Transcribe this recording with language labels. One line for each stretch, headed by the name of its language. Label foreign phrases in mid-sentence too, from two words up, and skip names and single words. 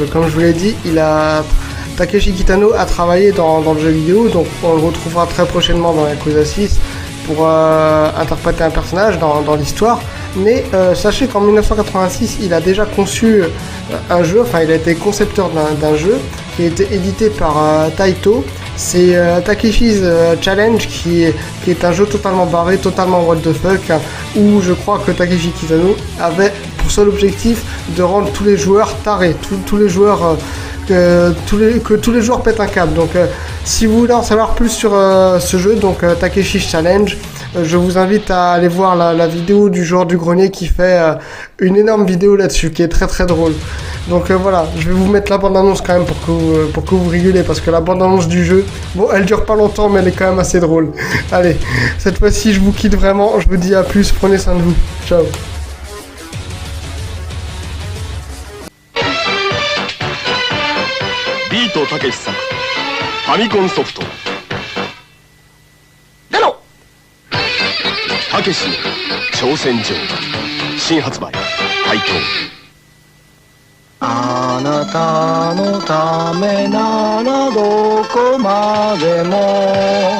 French: Comme je vous l'ai dit, Takeshi Kitano a travaillé dans le jeu vidéo, donc on le retrouvera très prochainement dans Yakuza 6 pour interpréter un personnage dans l'histoire. Mais sachez qu'en 1986, il a déjà conçu un jeu, enfin il a été concepteur d'un jeu qui a été édité par Taito. C'est Takeshi's Challenge qui est un jeu totalement barré, totalement
English: what the fuck,
French: où je crois que Takeshi Kitano avait pour seul objectif de rendre tous les joueurs tarés, tous les joueurs que tous les joueurs pètent un câble. Donc si vous voulez en savoir plus sur ce jeu, donc Takeshi's Challenge, je vous invite à aller voir la vidéo du joueur du grenier qui fait une énorme vidéo là-dessus, qui est très très drôle. Donc voilà, je vais vous mettre la bande-annonce quand même pour que vous rigolez, parce que la bande-annonce du jeu, bon, elle dure pas longtemps, mais elle est quand même assez drôle. Allez, cette fois-ci, je vous quitte vraiment, je vous dis à plus, prenez soin de vous. Ciao.
Japanese: Beat Takeshi 作ファミコンソフトゼロたけしの挑戦状新発売配当あなたのためならどこまでも